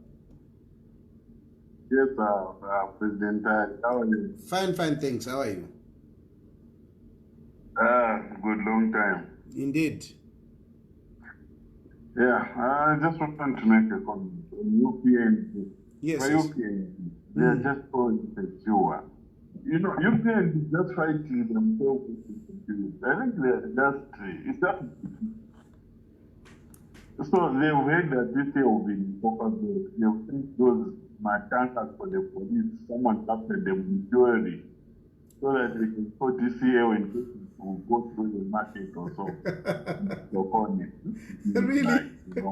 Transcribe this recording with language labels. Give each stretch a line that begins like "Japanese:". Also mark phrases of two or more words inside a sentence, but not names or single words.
English: Yes, President. How are you? Fine, thanks. How are you? Good, long time. Indeed. Yeah, I just want to make a comment on UPnd. Yes. UPnd, they are just so insecure. UPnd is just fighting themselves with insecurity. I think it's just, so they've heard that this year will be focused. They've seen those markers for the police, someone captured them in jewelry, so that they can put this year when people will go through the market or so.